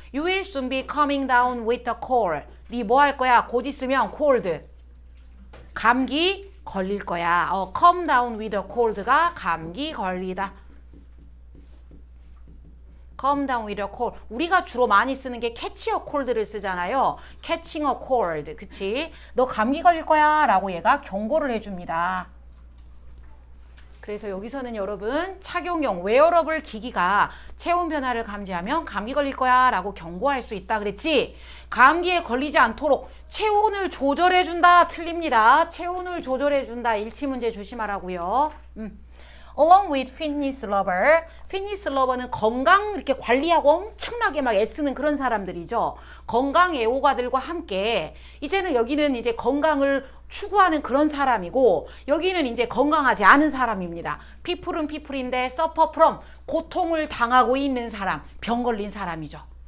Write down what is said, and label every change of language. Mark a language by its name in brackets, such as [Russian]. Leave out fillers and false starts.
[English] You will soon be coming down with a cold. [Korean] 네 뭐 할 거야? 곧 있으면 cold. 감기 걸릴 거야. [English] come down with a cold [Korean] 가 감기 걸리다. [English] come down with a cold. [Korean] 우리가 주로 많이 쓰는 게 [English] catch a cold [Korean] 를 쓰잖아요. catching a cold. 그치? 너 감기 걸릴 거야 라고 얘가 경고를 해줍니다. 그래서 여기서는 여러분 착용용 웨어러블 기기가 체온 변화를 감지하면 감기 걸릴 거야 라고 경고할 수 있다 그랬지? 감기에 걸리지 않도록 체온을 조절해준다. 틀립니다. 체온을 조절해준다. 일치문제 조심하라고요. [English] Along with fitness lover. [Korean] fitness lover는 건강 이렇게 관리하고 엄청나게 막 애쓰는 그런 사람들이죠. 건강 애호가들과 함께 이제는 여기는 이제 건강을 추구하는 그런 사람이고 여기는 이제 건강하지 않은 사람입니다. people은 people인데 suffer from 고통을 당하고 있는 사람, 병 걸린 사람이죠.